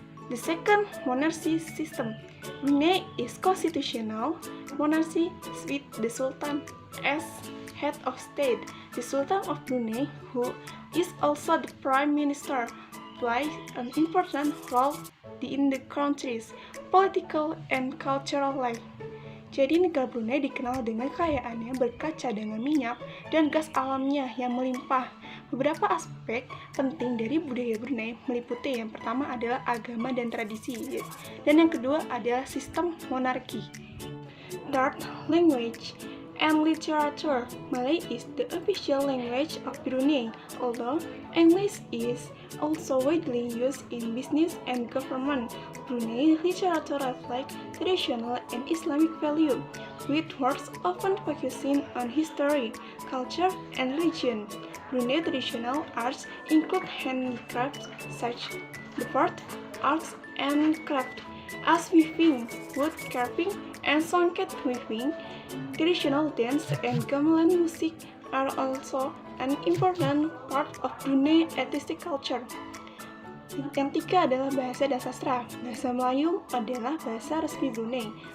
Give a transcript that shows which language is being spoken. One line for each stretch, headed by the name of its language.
English: The second, monarchy system. Brunei is constitutional monarchy with the Sultan as head of state. The Sultan of Brunei, who is also the Prime Minister, plays an important role in the country's political and cultural life.
Indonesian: Jadi negara Brunei dikenal dengan kekayaannya berkat cadangan minyak dan gas alamnya yang melimpah. Beberapa aspek penting dari budaya Brunei meliputi yang pertama adalah agama dan tradisi, dan yang kedua adalah sistem monarki.
English: Third, language and literature. Malay is the official language of Brunei, although English is also widely used in business and government. Brunei literature reflects traditional and Islamic value, with works often focusing on history, culture, and religion. Brunei traditional arts include handicrafts such the fourth, arts and craft, as weaving, wood carving, and songket weaving. Traditional dance and gamelan music are also an important part of Brunei artistic culture.
Indonesian: Yang tiga adalah bahasa dan sastra. Bahasa Melayu adalah bahasa resmi Brunei.